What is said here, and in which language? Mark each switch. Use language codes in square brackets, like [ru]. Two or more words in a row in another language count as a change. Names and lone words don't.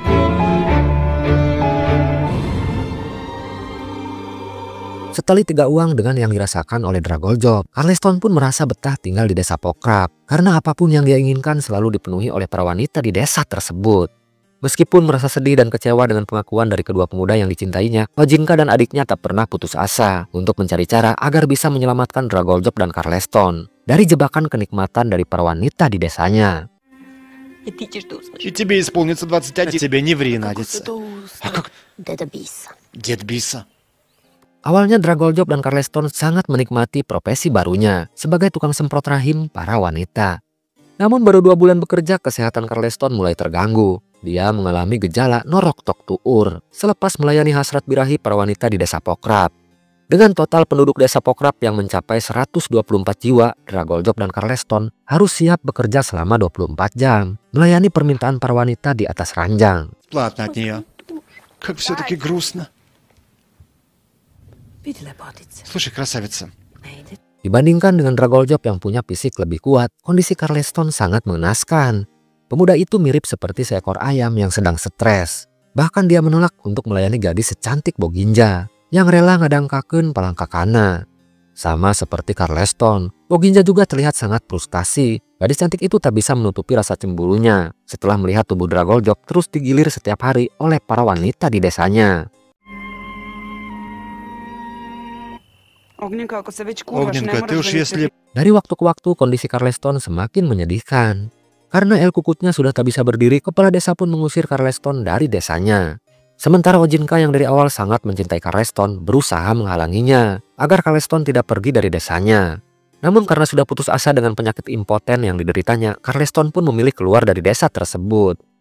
[id] Setelah tiga uang dengan yang dirasakan oleh Dragoljob, Karleston pun merasa betah tinggal di desa Pokrap karena apapun yang dia inginkan selalu dipenuhi oleh para wanita di desa tersebut. Meskipun merasa sedih dan kecewa dengan pengakuan dari kedua pemuda yang dicintainya, Ojinka dan adiknya tak pernah putus asa untuk mencari cara agar bisa menyelamatkan Dragoljob dan Karleston dari jebakan kenikmatan dari para wanita di desanya. [ru] И тебе исполнится 21. Тебе не ври, Надица. А как? Дед Биса. [id] Awalnya Dragoljob dan Karleston sangat menikmati profesi barunya sebagai tukang semprot rahim para wanita. Namun baru 2 bulan bekerja, kesehatan Karleston mulai terganggu. Dia mengalami gejala norok tok tuur selepas melayani hasrat birahi para wanita di desa Pokrap. Dengan total penduduk desa Pokrap yang mencapai 124 jiwa, Dragoljob dan Karleston harus siap bekerja selama 24 jam, melayani permintaan para wanita di atas ranjang. [ru] Ладно от нее. Как все-таки грустно. Слушай, красавица. [id] Dibandingkan dengan Dragoljob yang punya fisik lebih kuat, kondisi Karleston sangat mengenaskan. Pemuda itu mirip seperti seekor ayam yang sedang stres. Bahkan dia menolak untuk melayani gadis secantik Boginja yang rela [su] ngadangkakeun palangkakana. [id] Sama seperti Karleston, Boginja juga terlihat sangat frustasi. Gadis cantik itu tak bisa menutupi rasa cemburunya setelah melihat tubuh Dragoljob terus digilir setiap hari oleh para wanita di desanya. [ru] Огненка, ты уж если... [id] Dari waktu ke waktu kondisi Karleston semakin menyedihkan. Karena el kukutnya sudah tak bisa berdiri, kepala desa pun mengusir Karleston dari desanya. Sementara Ojinka yang dari awal sangat mencintai Karleston berusaha menghalanginya agar Karleston tidak pergi dari desanya. Namun karena sudah putus asa dengan penyakit impoten yang dideritanya, Karleston pun memilih keluar dari desa tersebut.